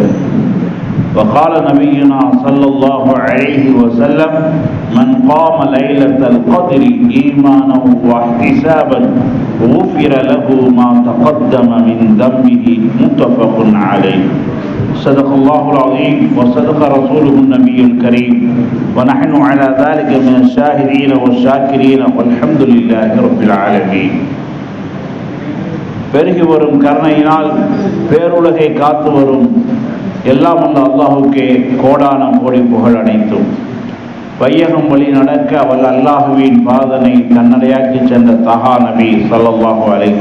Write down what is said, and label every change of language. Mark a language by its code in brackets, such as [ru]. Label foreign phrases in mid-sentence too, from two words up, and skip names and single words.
[ar] وقال نبينا صلى الله عليه وسلم: من قام ليلة القدر إيمانا واحتسابا غفر له ما تقدم من ذنبه. متفق عليه. صدق الله العظيم وصدق رسوله النبي الكريم ونحن على ذلك من الشاهدين والشاكرين والحمد لله رب العالمين. [ta] பெருகி வரும் கருணையினால் பேருலகை காத்து வரும் எல்லாம் வல்ல அல்லாஹுக்கே கோடான கோடி புகழ் அனைத்தும். வையகம் வழி நடக்க அவள் அல்லாஹுவின் பாதனை தன்னடையாக்கி சென்ற தஹா நபி [ar] صلى الله عليه